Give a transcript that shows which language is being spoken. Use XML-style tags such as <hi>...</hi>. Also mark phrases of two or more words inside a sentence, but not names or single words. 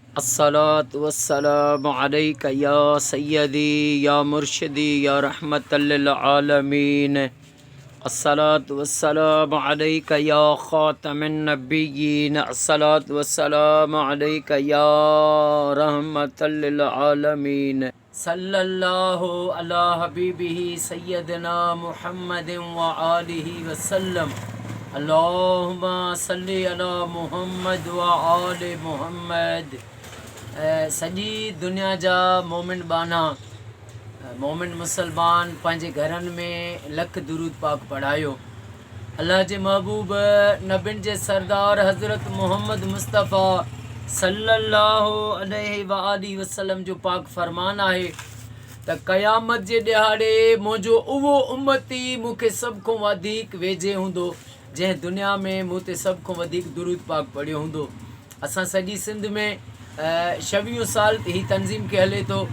<ar>الصلاة والسلام عليك يا سيدي يا مرشدي يا رحمة للعالمين. الصلاة والسلام عليك يا خاتم النبيين. الصلاة والسلام عليك يا رحمة للعالمين. صلى الله على حبيبه سيدنا محمد وآله وسلم. اللهم صل على محمد وآل محمد.</ar> <sd>सॼी दुनिया जा मोमिन बाना मोमिन मुसलमान पंहिंजे घरनि में लख दुरूद पाक पढ़ायो। अल्लाह जे महबूब नबियुनि जे सरदार हज़रत मोहम्मद मुस्तफ़ा</sd> <ar>صلى الله عليه وآله وسلم</ar> <sd>जो पाक फ़रमान आहे त क़यामत जे ॾिहाड़े मुंहिंजो उहो उम्मती मूंखे सभ खां वधीक वेझे हूंदो जंहिं दुनिया में मूं ते सभ खां वधीक दुरूद पाक पढ़ियो हूंदो। असां सॼी सिंध में 26 साल ही तंज़ीम के हले तो।</sd>